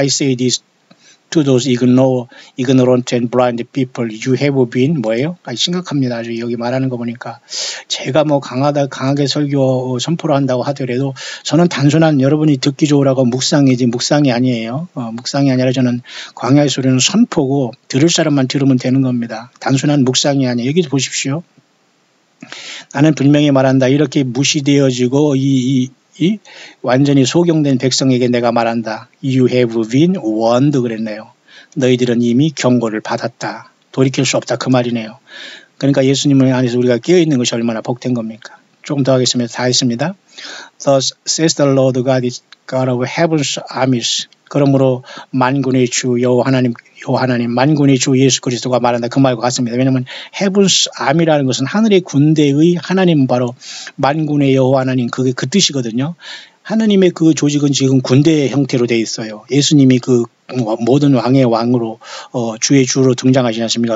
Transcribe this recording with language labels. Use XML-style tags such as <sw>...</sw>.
<en>I say this to those ignorant and blind people. You have been</en> <ko>뭐예요? 심각합니다. 아주 여기 말하는 거 보니까 제가 뭐 강하게 설교 선포를 한다고 하더라도 저는 단순한 여러분이 듣기 좋으라고 묵상이지 묵상이 아니에요. 묵상이 아니라 저는 광야의 소리는 선포고 들을 사람만 들으면 되는 겁니다. 단순한 묵상이 아니에요. 여기 보십시오. 나는 분명히 말한다. 이렇게 무시되어지고 완전히 소경된 백성에게 내가 말한다.</ko> <en>You have been warned</en> <ko>그랬네요. 너희들은 이미 경고를 받았다. 돌이킬 수 없다 그 말이네요. 그러니까 예수님을 안에서 우리가 깨어있는 것이 얼마나 복된 겁니까? 조금 더 하겠습니다. 다 했습니다.</ko> <en>Thus says the Lord God is God of heaven's armies.</en> <ko>그러므로 만군의 주 여호와 하나님 만군의 주 예수 그리스도가 말한다 그 말과 같습니다. 왜냐하면 heaven's army라는 것은 하늘의 군대의 하나님 바로 만군의 여호와 하나님 그게 그 뜻이거든요. 하나님의 그 조직은 지금 군대의 형태로 되어 있어요. 예수님이 그 모든 왕의 왕으로 주의 주로 등장하지 않습니까?</ko>